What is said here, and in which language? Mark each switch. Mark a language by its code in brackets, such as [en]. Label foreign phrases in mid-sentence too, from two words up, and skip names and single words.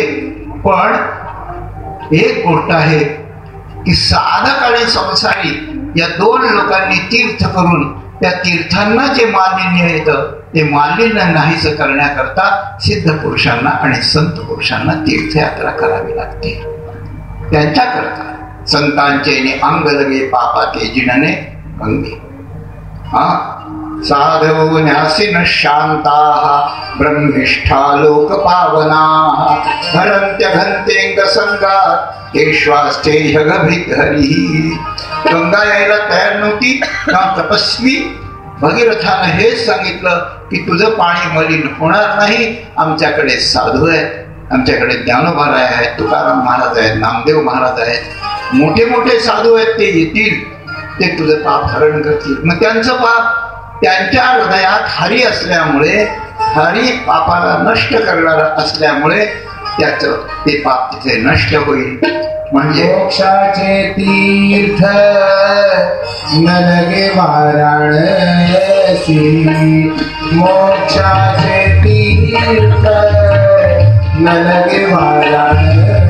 [mr] पण एक गोष्ट आहे की साधक आणि संसारी या दोन लोकांनी तीर्थ करून त्या तीर्थांना जे मालिन्य येतं ते मालिन्य नाहीसं करण्याकरता सिद्ध पुरुषांना आणि संत पुरुषांना तीर्थयात्रा करावी लागते. त्यांच्याकरता संतांचे [hi] अंग लगे पापा के जिनने भंगी. [sa] साधवो न्यासिन शांताः ब्रह्मिष्ठा लोक पावनाः हरन्त्य घंतेंग संगात केश्वास्तेह गभीत हरी. [mr] गंगा यायला तयार नव्हती का तपस्वी भगीरथानं हेच सांगितलं की तुझं पाणी मलिन होणार नाही. आमच्याकडे साधू आहेत, आमच्याकडे ज्ञानोबा आहेत, तुकाराम महाराज आहेत, नामदेव महाराज आहेत, मोठे मोठे साधू आहेत, ते येतील, ते तुझं पाप हरण करतील. मग त्यांचं पाप त्यांच्या हृदयात हरी असल्यामुळे, हरी पापाला नष्ट करणारा असल्यामुळे त्याचं ते पाप तिथे नष्ट होईल. म्हणजे मोक्षाचे तीर्थ न लगे वाराणसी. मोक्षाचे तीर्थ न लगे वाराणसी.